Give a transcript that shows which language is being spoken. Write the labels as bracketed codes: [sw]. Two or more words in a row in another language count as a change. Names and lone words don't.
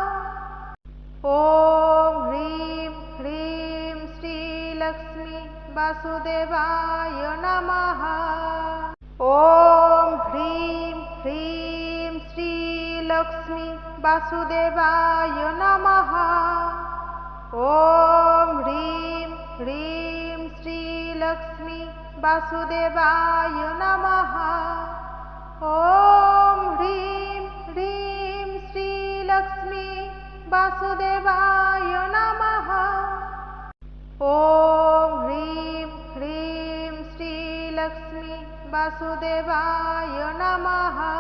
[sa] ওম হ্রিম হ্রিম শ্রী লক্ষ্মী বাসুদেবায় নমঃ। ওম হ্রিম হ্রিম শ্রী লক্ষ্মী বাসুদেবায় নমঃ। ওম হ্রিম হ্রিম শ্রী লক্ষ্মী वासुदेवाय नमः। ॐ ह्रीं ह्रीं श्रीलक्ष्मी वासुदेवाय नमः। ॐ ह्रीं ह्रीं श्रीलक्ष्मी वासुदेवाय नमः।